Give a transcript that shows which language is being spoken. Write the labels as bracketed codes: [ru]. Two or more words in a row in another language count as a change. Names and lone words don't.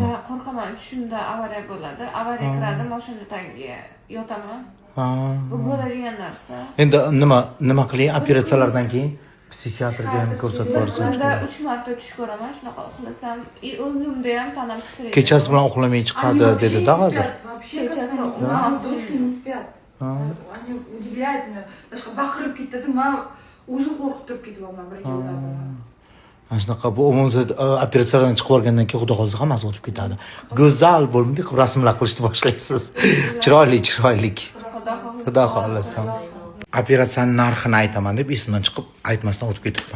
[uz] Qo'rqaman, tushimda avariya bo'ladi. Avariya kiradi, mashina tagiga yotaman. Bu bo'ladigan narsa. Endi nima qiling operatsiyalardan keyin psixiatrga ham ko'rsatib borsangiz. Kunda 3 marta tush ko'raman, shunaqa uxlasam, o'ngimda ham tanam titraydi. Kechasi bilan uxlamay chiqadi dedi-da hozir. Kechasi [ru] не спят. Они удивляют меня. [uz] Даже baqirib ketadi, men o'zim qo'rqib turib ketyapman bir-ikkovlar bilan. Mana shunaqa bu umuman operatsiyadan chiqib olgandan keyin xudo xolasa hammasi o'tib ketadi. Go'zal bo'lmadi, rasmlar qilishni boshlaysiz. Chiroyli. Xudo xolasa. Operatsiyaning narxini aytaman deb esimdan chiqib aytmasdan o'tib ketibman.